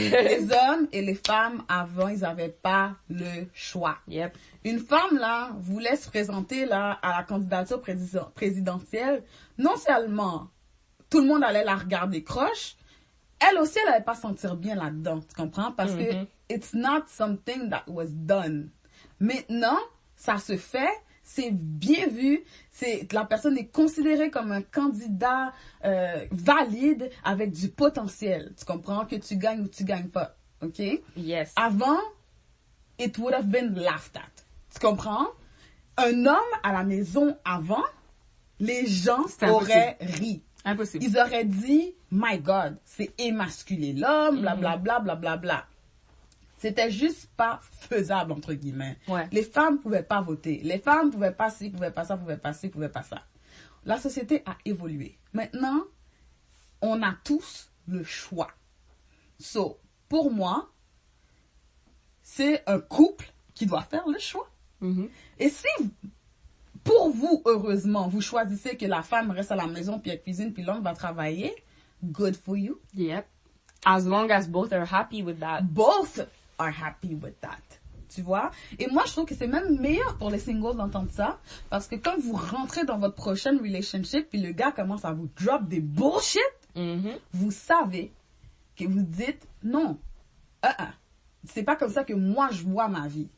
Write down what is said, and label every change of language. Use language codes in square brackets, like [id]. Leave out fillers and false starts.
[fr] Les hommes et les femmes avant, ils n'avaient pas le choix. [en] Yep. [fr] Une femme, là, voulait se présenter, là, à la candidature présidentielle. Non seulement tout le monde allait la regarder croche, elle aussi, elle n'allait pas se sentir bien là-dedans. Tu comprends? Parce que [en] it's not something that was done. [fr] Maintenant, ça se fait. C'est bien vu, la personne est considérée comme un candidat valide avec du potentiel. Tu comprends? Que tu gagnes ou tu gagnes pas. OK? [en] Yes. [fr] Avant, [en] it would have been laughed at. [fr] Tu comprends? Un homme à la maison avant, les gens auraient ri. Impossible. Ils auraient dit, [en] my God, [fr] c'est émasculé l'homme, blablabla, blablabla. C'était juste pas faisable, entre guillemets. Ouais. Les femmes pouvaient pas voter. Les femmes pouvaient pas ci, pouvaient pas ça, pouvaient pas ci, pouvaient pas ça. La société a évolué. Maintenant, on a tous le choix. So, pour moi, c'est un couple qui doit faire le choix. Et si, pour vous, heureusement, vous choisissez que la femme reste à la maison, puis elle cuisine, puis l'homme va travailler, [en] good for you. Yep. As long as both are happy with that. Both are happy with that. [fr] Tu vois? Et moi, je trouve que c'est même meilleur pour les singles d'entendre ça. Parce que quand vous rentrez dans votre prochaine relationship, puis le gars commence à vous drop des bullshit, vous savez que vous dites non. C'est pas comme ça que moi, je vois ma vie.